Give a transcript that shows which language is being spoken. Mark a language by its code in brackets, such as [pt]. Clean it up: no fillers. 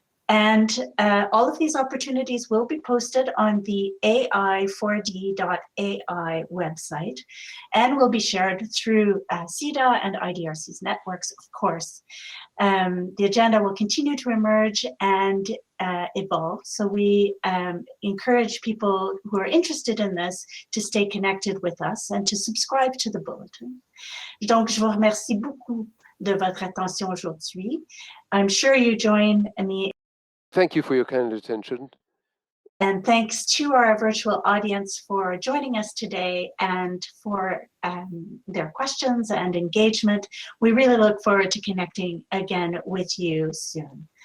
[en] And all of these opportunities will be posted on the AI4D.ai website and will be shared through CETA and IDRC's networks, of course. The agenda will continue to emerge and evolve. So we encourage people who are interested in this to stay connected with us and to subscribe to the bulletin. [fr] Donc, je vous remercie beaucoup de votre attention aujourd'hui. [en] I'm sure you join me. Thank you for your kind attention. And thanks to our virtual audience for joining us today and for their questions and engagement. We really look forward to connecting again with you soon.